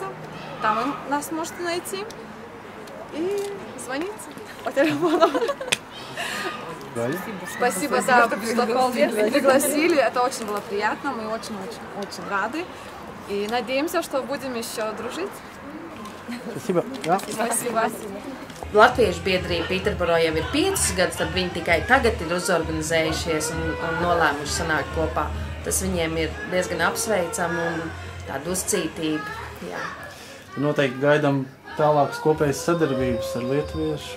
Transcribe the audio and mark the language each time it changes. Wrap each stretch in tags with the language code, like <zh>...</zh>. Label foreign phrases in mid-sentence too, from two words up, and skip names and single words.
<ru>Там нас можете найти и звонить по телефону. Спасибо, да, что пригласили. Это очень было приятно. Мы очень рады. И надеемся, что будем еще дружить. Спасибо. Jā. Спасибо.</ru> <lv>Latviešu biedrība Piterboro jau ir 5 gadus, tad viņi tikai tagad ir uzorganizējušies un nolēmuši sanākt kopā. Tas viņiem ir diezgan apsveicami un tāda uzcītība. Jā. Noteikti gaidām tālākas kopējas sadarbības ar lietuviešu.</lv>